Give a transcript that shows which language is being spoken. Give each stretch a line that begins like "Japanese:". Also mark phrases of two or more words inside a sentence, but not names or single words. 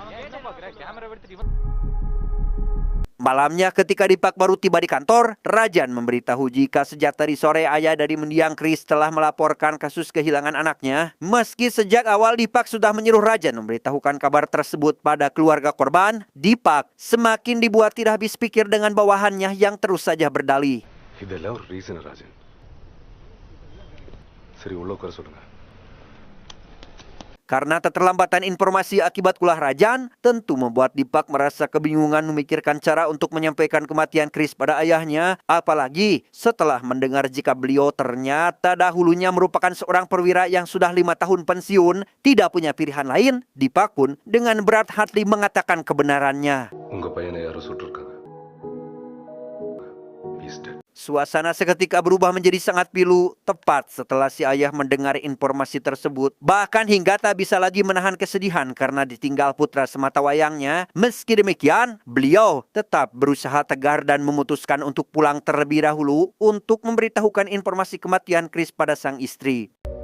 Indonesian: Malamnya ketika Dipak baru tiba di kantor, Rajan memberitahu jika sejak tadi sore ayah dari mendiang Chris telah melaporkan kasus kehilangan anaknya. Meski sejak awal Dipak sudah menyuruh Rajan memberitahukan kabar tersebut pada keluarga korban, Dipak semakin dibuat tidak habis pikir dengan bawahannya yang terus saja berdalih.
Tamil: இதெல்லாம் ஒரு ரீசன் ராஜன். சரி உள்ள உட்கார சொல்லுங்க.
Indonesian: Karena keterlambatan informasi akibat ulah Rajan, tentu membuat Dipak merasa kebingungan memikirkan cara untuk menyampaikan kematian Chris pada ayahnya, apalagi setelah mendengar jika beliau ternyata dahulunya merupakan seorang perwira yang sudah 5 tahun pensiun, tidak punya pilihan lain. Dipak pun dengan berat hati mengatakan kebenarannya.
Tamil: உங்க பையனை யாரும் சுட்டிருக்காங்க.
English: He's dead.
Indonesian: Suasana seketika berubah menjadi sangat pilu tepat setelah si ayah mendengar informasi tersebut. Bahkan hingga tak bisa lagi menahan kesedihan karena ditinggal putra semata wayangnya. Meski demikian, beliau tetap berusaha tegar dan memutuskan untuk pulang terlebih dahulu untuk memberitahukan informasi kematian Chris pada sang istri.